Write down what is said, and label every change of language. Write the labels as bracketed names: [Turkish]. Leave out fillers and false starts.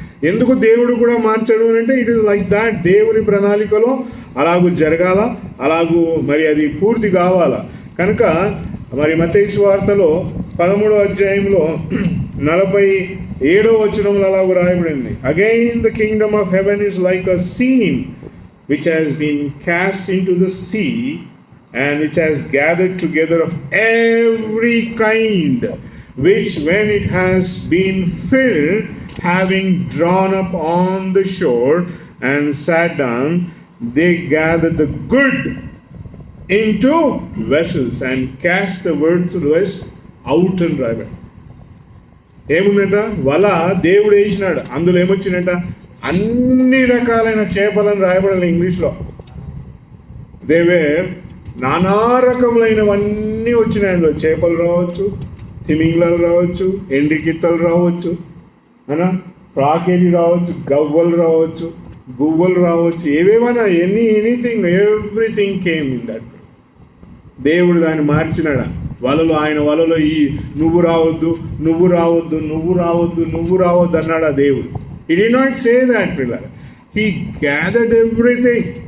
[Telugu] ఎందుకు దేవుడు కూడా మార్చాడు అని అంటే, [English] It is like that. [Telugu] దేవుని ప్రణాళికలో అలాగూ జరగాల, అలాగూ మరి అది పూర్తి కావాలా. కనుక మరి మత్తయి సువార్తలో 13వ అధ్యాయంలో 47వ వచనంలో అలాగూ రాయబడింది. [English] Again the kingdom of heaven is like a seine which has been cast into the sea, and which has gathered together of every kind, which when it has been filled, having drawn up on the shore and sat down, they gathered the good into vessels and cast the worthless out and river. [Telugu] ఏముందంట? వల దేవుడు వేసినాడు, అందులో ఏమొచ్చినట్ట? అన్ని రకాలైన చేపలను రాయబడాలి ఇంగ్లీష్లో. దేవే నానా రకములైనవన్నీ వచ్చినాయి అందులో. చేపలు రావచ్చు, తిమింగలాలు రావచ్చు, ఎండ్రికిత్తలు రావచ్చు, అనా ప్రాకేలి రావచ్చు, గవ్వలు రావచ్చు, గువ్వలు రావచ్చు, ఏవేమన్నా [English] Anything, everything came in that. [Telugu] దేవుడు దాన్ని మార్చినాడా? వలలో, ఆయన వలలో ఈ నువ్వు రావద్దు, నువ్వు రావద్దు, నువ్వు రావద్దు, నువ్వు రావద్దు అన్నాడా దేవుడు? [English] He did not say that, brother. He gathered everything.